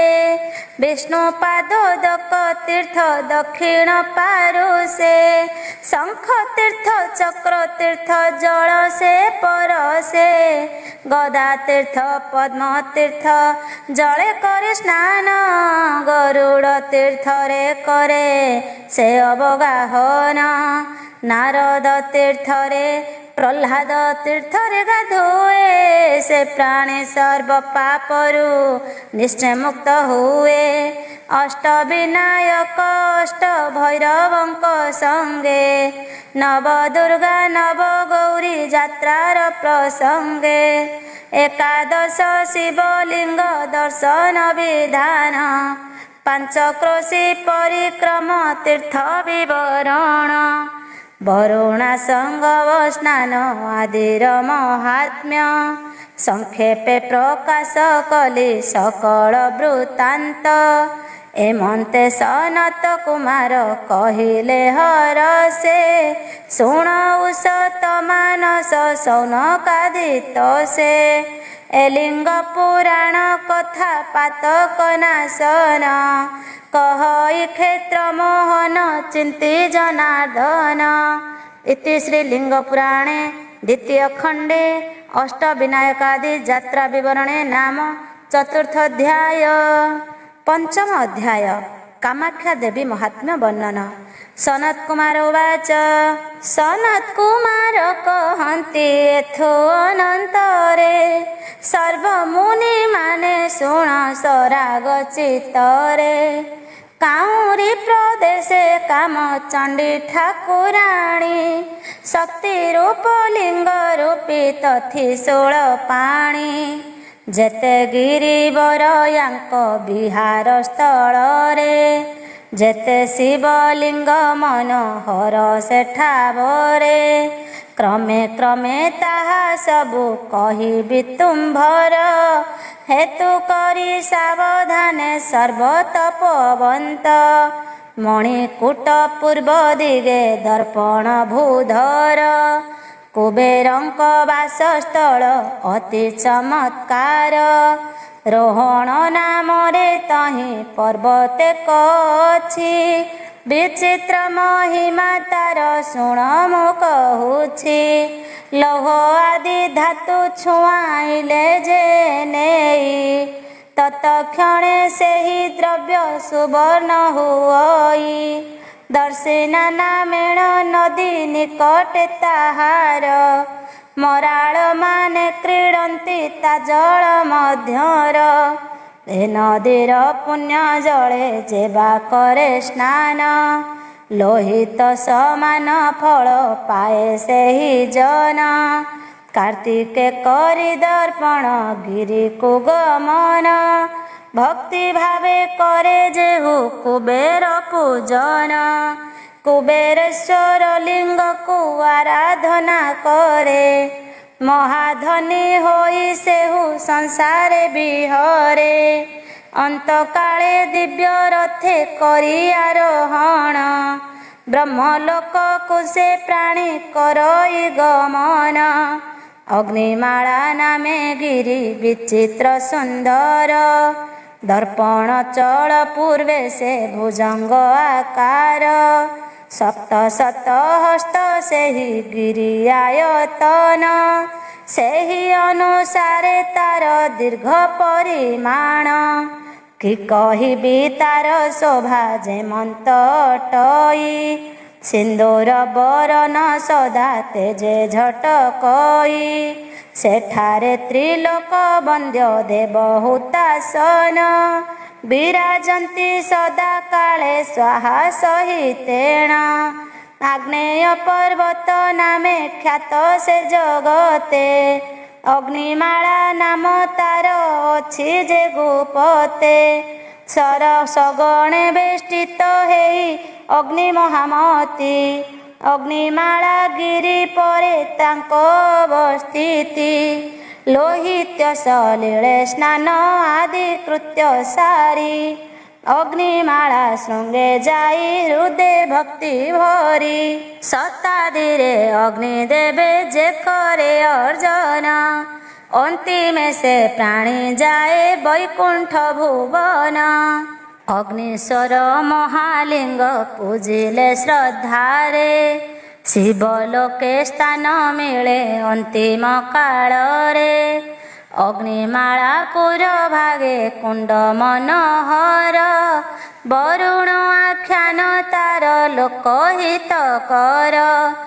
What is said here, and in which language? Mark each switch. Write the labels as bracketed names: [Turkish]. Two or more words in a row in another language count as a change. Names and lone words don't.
[Odia] ବିଷ୍ଣୁ ପାଦୋଦକ ତୀର୍ଥ ଦକ୍ଷିଣ ପାରୁଷେ ଶଙ୍ଖ ତୀର୍ଥ ଚକ୍ର ତୀର୍ଥ ଜଳ ସେ ପରଶେ। ଗଦା ତୀର୍ଥ ପଦ୍ମ ତୀର୍ଥ ଜଳେ করে ସ୍ନାନ ଗରୁଡ଼ ତୀର୍ଥରେ କରେ ସେ ଅବଗାହନ। ନାରଦ ତୀର୍ଥରେ ପ୍ରହ୍ଲାଦ ତୀର୍ଥରେ ଗାଧୋଏ ସେ ପ୍ରାଣୀ ସର୍ବ ପାପରୁ ନିଶ୍ଚୟ ମୁକ୍ତ ହୁଏ। ଅଷ୍ଟବିନାୟକ ଅଷ୍ଟ ଭୈରବଙ୍କ ସଙ୍ଗେ ନବ ଦୁର୍ଗା ନବ ଗୌରୀ ଯାତ୍ରାର ପ୍ରସଙ୍ଗେ ଏକାଦଶ ଶିବଲିଙ୍ଗ ଦର୍ଶନ ବିଧାନ ପାଞ୍ଚକ୍ରୋଶୀ ପରିକ୍ରମ ତୀର୍ଥ ବିବରଣ ବରୁଣା ସଙ୍ଗବ ସ୍ନାନ ଆଦିର ମହାତ୍ମ୍ୟ ସଂକ୍ଷେପେ ପ୍ରକାଶ କଲି ସକଳ ବୃତ୍ତାନ୍ତ ଏମନ୍ତେ ସନତ କୁମାର କହିଲେ ହରଷେ ଶୁଣୌସ ତମାନସ ସୌନକାଦିତ ସେ ଏଲିଙ୍ଗ ପୁରାଣ କଥା ପାତକ ନାଶନ କହଇ କ୍ଷେତ୍ର ମୋହନ ଚିନ୍ତି ଜନାର୍ଦ୍ଦନ। ଇତି ଶ୍ରୀଲିଙ୍ଗ ପୁରାଣେ ଦ୍ୱିତୀୟ ଖଣ୍ଡେ ଅଷ୍ଟବିନାୟକାଦି ଯାତ୍ରା ବିବରଣେ ନାମ ଚତୁର୍ଥ ଅଧ୍ୟାୟ। ପଞ୍ଚମ ଅଧ୍ୟାୟ କାମାଖ୍ୟା ଦେବୀ ମହାତ୍ମ୍ୟ ବର୍ଣ୍ଣନ। ସନତ କୁମାର ଉବାଚ ସନତ କୁମାର କହନ୍ତି ଏଥୋ ଅନନ୍ତରେ ସର୍ବମୁନି ମାନେ ଶୁଣ ସରାଗ ଚିତ୍ତରେ କାଉରୀ ପ୍ରଦେଶେ କାମଚଣ୍ଡୀ ଠାକୁରାଣୀ ଶକ୍ତି ରୂପ ଲିଙ୍ଗ ରୂପୀ ତଥି 16 ପାଣି ଯେତେ ଗିରିବର ଯାଙ୍କ ବିହାର ସ୍ଥଳ ରେ ଯେତେ ଶିବଲିଙ୍ଗ ମନୋହର ସେଠାବରେ କ୍ରମେ କ୍ରମେ ତାହା ସବୁ କହିବି ତୁମ୍ଭର ହେତୁ କରି ସାବଧାନେ ସର୍ବତପବନ୍ତ ମଣିକୂଟ ପୂର୍ବ ଦିଗେ ଦର୍ପଣ ଭୂଧର କୁବେରଙ୍କ ବାସସ୍ଥଳ ଅତି ଚମତ୍କାର ରୋହଣ ନାମ ରେ ତହିଁ ପର୍ବତେ କଛି ବିଚିତ୍ର ମହିମା ତାର ଶୁଣ ମୁ କହୁଛି ଲୌହ ଆଦି ଧାତୁ ଛୁଆଇଲେ ଯେ ନେଇ ତତ୍କ୍ଷଣେ ସେହି ଦ୍ରବ୍ୟ ସୁବର୍ଣ୍ଣ ହୁଇ ଦର୍ଶିନା ନାମେଣ ନଦୀ ନିକଟେ ତାହାର ମରାଳ ମାନେ କ୍ରୀଡନ୍ତି ତା ଜଳ ମଧ୍ୟର ଏ ନଦୀର ପୁଣ୍ୟ ଜଳେ ଯେବା କରେ ସ୍ନାନ ଲୋହିତ ସମାନ ଫଳ ପାଏ ସେହି ଜନ କାର୍ତ୍ତିକେ କରି ଦର୍ପଣ ଗିରି କୋ ଗମନ ଭକ୍ତି ଭାବେ କରେ ଯେହୁ କୁବେର ପୂଜନ କୁବେରେଶ୍ୱର ଲିଙ୍ଗ କୋ ଆରାଧନା କରେ ମହାଧନୀ ହୋଇ ସେହୁ ସଂସାରେ ବିହରେ ଅନ୍ତକାଳେ ଦିବ୍ୟ ରଥେ କରି ଆରୋହଣ ବ୍ରହ୍ମଲୋକ କୁସେ ପ୍ରାଣୀ କରଇ ଗମନ ଅଗ୍ନିମାଳା ନାମେ ଗିରି ବିଚିତ୍ର ସୁନ୍ଦର ଦର୍ପଣ ଚଳ ପୂର୍ବେ ସେ ଭୁଜଙ୍ଗ ଆକାର ସପ୍ତ ଶତ ହସ୍ତ ସେହି ଗିରି ଆୟତନ ସେହି ଅନୁସାରେ ତାର ଦୀର୍ଘ ପରିମାଣ କି କହିବି ତାର ଶୋଭା ଯେମନ୍ତ ଅଟଇ ସିନ୍ଦୂର ବରନ ସଦା ତେଜେ ଝଟକଇ ସେଠାରେ ତ୍ରିଲୋକ ବନ୍ଦ୍ୟ ଦେବହୂତାସନ ବିରାଜନ୍ତି ସଦା କାଳେ ସ୍ୱାହା ସହିତେଣ ଆଗ୍ନେୟ ପର୍ବତ ନାମେ ଖ୍ୟାତ ସେ ଜଗତେ ଅଗ୍ନିମାଳା ନାମ ତାର ଅଛି ଯେ ଗୁପତେ ସର ସଗଣେ ବେଷ୍ଟିତ ହେଇ ଅଗ୍ନି ମହାମତୀ ଅଗ୍ନିମାଳା ଗିରି ପରେ ତାଙ୍କୋ ଅବସ୍ଥିତି ଲୋହିତ୍ୟ ସଲୀଳେ ସ୍ନାନ ଆଦି କୃତ୍ୟ ସାରି ଅଗ୍ନିମାଳା ଶୃଙ୍ଗେ ଯାଇ ହୃଦୟ ଭକ୍ତି ଭରି ଶତାଦିରେ ଅଗ୍ନି ଦେବେ ଯେ କରେ ଅର୍ଜନ ଅନ୍ତିମେ ସେ ପ୍ରାଣୀ ଯାଏ ବୈକୁଣ୍ଠ ଭୁବନ ଅଗ୍ନିଶ୍ୱର ମହାଲିଙ୍ଗ ପୂଜିଲେ ଶ୍ରଦ୍ଧାରେ ଶିବଲୋକେ ସ୍ଥାନ ମିଳେ ଅନ୍ତିମ କାଳରେ ଅଗ୍ନିମାଳା ପୁର ଭାଗେ କୁଣ୍ଡ ମନୋହର ବରୁଣ ଆଖ୍ୟାନ ତାର ଲୋକହିତ କର